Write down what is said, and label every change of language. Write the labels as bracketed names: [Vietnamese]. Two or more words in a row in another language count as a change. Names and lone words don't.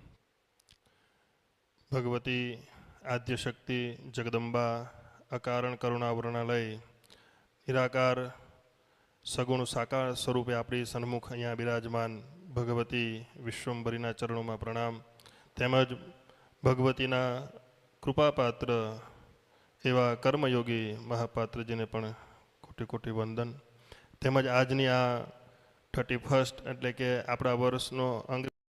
[Gujarati] ભગવતી આદ્યશક્તિ જગદંબા અકારણ કરુણાવર્ણાલય નિરાકાર સગુણ સાકાર સ્વરૂપે અપની સન્મુખ અહીંયા વિરાજમાન ભગવતી વિશ્વંભરીના ચરણોં મેં પ્રણામ તેમજ ભગવતીના કૃપાપાત્ર એવા કર્મયોગી મહાપાત્રજીને પણ કોટી કોટી વંદન. તેમજ આજની આ 31 એટલે કે આપણા વર્ષનો અંગ